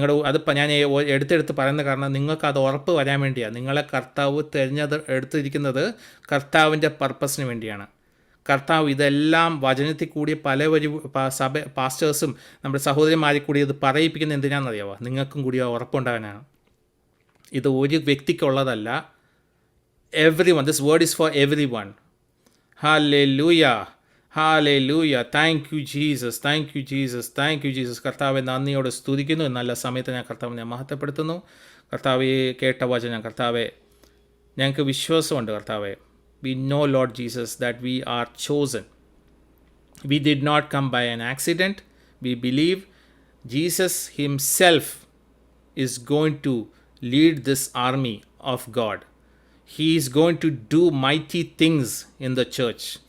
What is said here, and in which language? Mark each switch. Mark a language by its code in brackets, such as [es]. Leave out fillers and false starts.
[ml] അതിപ്പോൾ ഞാൻ എടുത്തെടുത്ത് പറയുന്ന കാരണം നിങ്ങൾക്ക് അത് ഉറപ്പ് വരാൻ വേണ്ടിയാണ്. നിങ്ങളെ കർത്താവ് എടുത്തിരിക്കുന്നത് കർത്താവിൻ്റെ പർപ്പസിന് വേണ്ടിയാണ്. കർത്താവ് ഇതെല്ലാം വചനത്തിൽ കൂടി പാസ്റ്റേഴ്സും നമ്മുടെ സഹോദരിമാരിൽ കൂടി ഇത് പറയിപ്പിക്കുന്നത് എന്തിനാണെന്നറിയാമോ? നിങ്ങൾക്കും കൂടി ഉറപ്പുണ്ടാകാനാണ്. ഇത് ഒരു വ്യക്തിക്കുള്ളതല്ല. [en] everyone, this word is for everyone. Hallelujah. Hallelujah. Thank you, Jesus. Thank you, Jesus. Thank you, Jesus. [ml] കർത്താവെ നന്ദിയോടെ സ്തുതിക്കുന്നു. നല്ല സമയത്ത് ഞാൻ കർത്താവിനെ മഹത്വപ്പെടുത്തുന്നു. കർത്താവെ കേട്ട വചനം കർത്താവെ ഞങ്ങൾക്ക് വിശ്വാസമുണ്ട് കർത്താവെ. [en] We know, Lord Jesus, that we are chosen. We did not come by an accident. We believe Jesus himself is going to lead this army of God. He is going to do mighty things in the church.